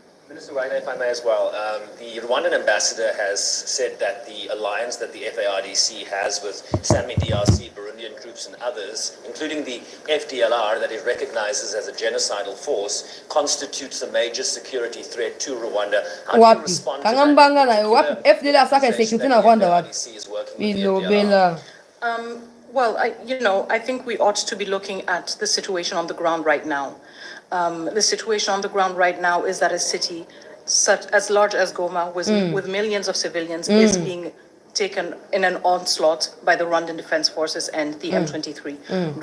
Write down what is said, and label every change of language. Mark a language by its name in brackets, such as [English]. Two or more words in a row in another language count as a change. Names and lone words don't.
[English] Minister Wagner, if I may as well, the Rwandan ambassador has said that the alliance that the FARDC has with Sami DRC, Burundian troops and others, including the FDLR that it recognizes as a genocidal force, constitutes a major security threat to Rwanda. How do you respond to that? [Lingala] FDLR saka sécurité na Rwanda wapi? [English] FARDC is working with the FDLR. [Lingala] Bilobela. [English] Well, I think we ought to be looking at the situation on the ground right now. The situation on the ground right now is that a city such as large as Goma, with millions of civilians, is being taken in an onslaught by the Rwandan Defense Forces and the M23.